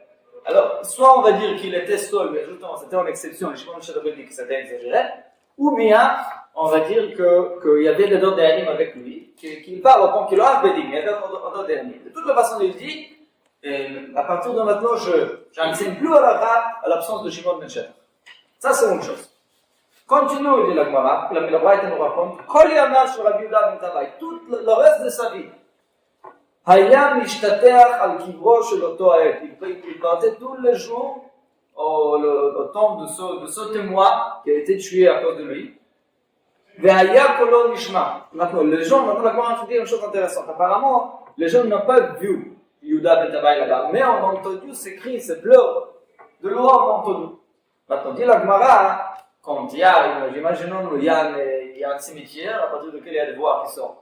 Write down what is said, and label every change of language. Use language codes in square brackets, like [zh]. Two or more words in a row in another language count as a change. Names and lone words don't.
[fr] Alors, soit on va dire qu'il était seul, mais justement c'était une exception, et Shimon ben Shetach dit que c'était exagéré, ou bien on va dire qu'il y avait des autres dayanim avec lui, qu'il parle en tant qu'il a bédi, mais il y avait d'autres dayanim. De toute la façon, il dit, à partir de maintenant, je n'enseigne plus à l'absence de Shimon ben Shetach. Ça, c'est une chose. Continue, il dit la Gemara, la Braïta nous raconte, [he] כל ימיו של רבי יהודה בן טבאי, [fr] tout le reste de sa vie, [he] היה משתטח על קברו של אותו העד. [fr] Il partait tous les jours au tombe de ce témoin qui a été tué à cause de lui. [he] והיה קולו נשמע. [fr] Maintenant, les gens, la Gemara nous dit une chose intéressante. Apparemment, les gens n'ont pas vu Yehuda ben Tavai là-bas, mais on a entendu ses cris, ses pleurs de louange on a entendu. Maintenant, dit la Gemara, quand il y a, imaginons, il y il y a un cimetière à partir duquel il y a des voix qui sortent.